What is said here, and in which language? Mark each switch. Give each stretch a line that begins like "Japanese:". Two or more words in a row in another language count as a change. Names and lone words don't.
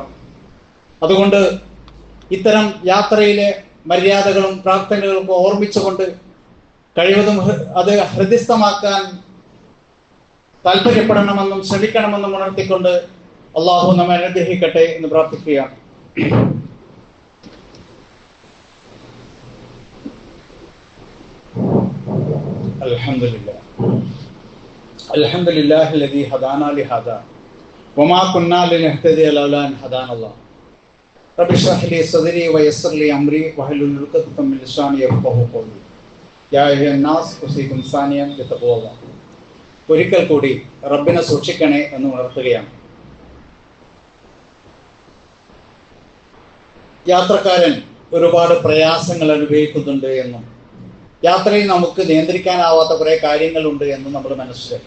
Malayalam: അതുകൊണ്ട് ഇത്തരം യാത്രയിലെ മര്യാദകളും പ്രാർത്ഥനകളും ഓർമ്മിച്ചുകൊണ്ട് കഴിവതും അത് ഹൃദയസ്ഥമാക്കാൻ താല്പര്യപ്പെടണമെന്നും ശ്രമിക്കണമെന്നും ഉണർത്തിക്കൊണ്ട് അള്ളാഹു നമ്മെ അനുഗ്രഹിക്കട്ടെ എന്ന് പ്രാർത്ഥിക്കുകയാണ്.
Arabic: അൽഹംദുലില്ലാഹി الذي هدانا لهذا وما كنا لنهتدي لولا أن هدانا الله رب اشرح لي صدري ويسر لي أمري واحلل عقدة من لساني يفقهوا قولي يا أيها الناس أوصيكم ثانيا بتقوى الله.
Malayalam: ഒരിക്കൽ കൂടി റബ്ബിനെ സൂക്ഷിക്കണേ എന്ന് ഉണർത്തുകയാണ്. യാത്രക്കാരൻ ഒരുപാട് പ്രയാസങ്ങൾ അനുഭവിക്കുന്നുണ്ട് എന്നും യാത്രയിൽ നമുക്ക് നിയന്ത്രിക്കാനാവാത്ത കുറെ കാര്യങ്ങളുണ്ട് എന്നും നമ്മൾ മനസ്സിലാക്കി.